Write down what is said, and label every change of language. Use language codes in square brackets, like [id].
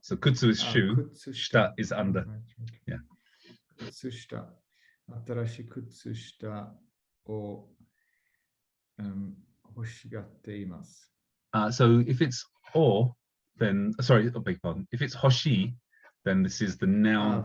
[en] So 靴 is shoe, 下 is under. Right. Yeah. [ja] 靴下。新しい靴下を、欲しがっています。 [en] So if it's or, then sorry, I beg pardon. If it's hoshi, then this is the noun